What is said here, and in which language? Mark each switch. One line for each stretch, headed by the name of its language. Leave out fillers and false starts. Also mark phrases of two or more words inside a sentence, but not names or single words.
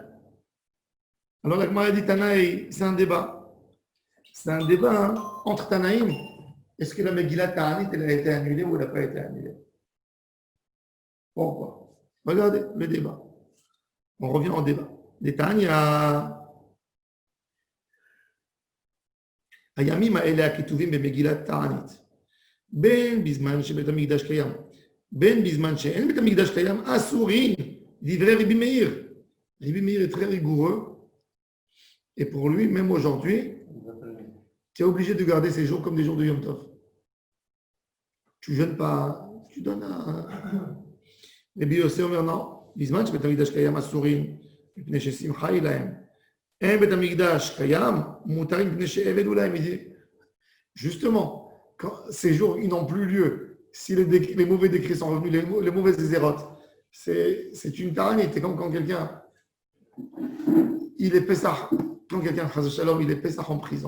French: Alors la Gemara dit Tanaï, c'est un débat. C'est un débat entre Tanaïm. Est-ce que la Megillah Ta'anit, elle a été annulée ou elle n'a pas été annulée? Pourquoi? Regardez le débat. On revient au débat. Des Tanya.
Hebrew: הימים האלה הכתובים במגילת תענית, בין בזמן שבית המקדש קיים, בין בזמן שאין בית המקדש קיים, אסורים דברי רבי מאיר.
French: Rabbi Meir est très rigoureux, et pour lui, même aujourd'hui, tu es obligé de garder ces jours comme des jours de Yom Tov. Tu ne jeûnes pas, tu donnes un...
Hebrew: Rabbi Yosef Omer, non, בזמן שבית המקדש קיים אסורים, מפני ששמחה היא להם.
French: Justement, quand ces jours ils n'ont plus lieu, si les mauvais décrets sont revenus, les mauvaises zérotes, c'est une taranite. C'est comme quand quelqu'un il est Pessah, quand quelqu'un il est Pessah en prison.